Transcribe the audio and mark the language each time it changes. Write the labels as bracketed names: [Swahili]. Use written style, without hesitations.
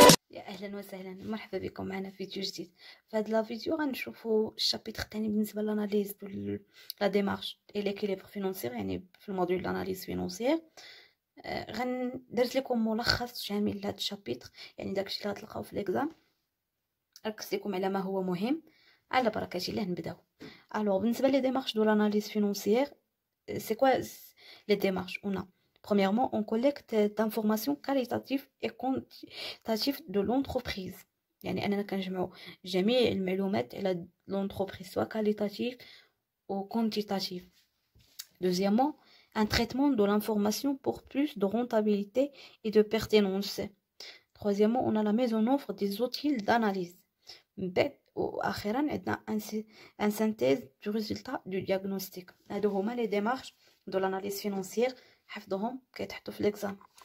[Arabic] يا اهلا وسهلا، مرحبا بكم معنا في فيديو جديد. في هذا الفيديو غنشوفوا الشابيتر الثاني بالنسبه للاناليز دو لا ديمارش اي ليكيليبر فينونسيير، يعني في الموديول لاناليز فينونسيير. درت لكم ملخص شامل لهذا الشابيتر، يعني داكشي اللي غتلقاو في ليكزام. ركزت لكم على ما هو مهم. على بركه الله نبداو. الوغ بالنسبه لي ديمارش دو لاناليز فينونسيير، [French] c'est quoi les démarches? On a, premièrement, on collecte d'informations qualitatives et quantitatives de l'entreprise. [Arabic] يعني أننا كنجمعوا جميع المعلومات على l'entreprise, [French] soit qualitative ou quantitative. Deuxièmement, un traitement de l'information pour plus de rentabilité et de pertinence. Troisièmement, on a la mise en œuvre des outils d'analyse. [Arabic] واخيرا عندنا [French] un synthèse du résultat du diagnostic. [Arabic] هادو هما لي ديمارش دو لاناليز فينونسيير، حفظهم كيتحطوا في ليكزام.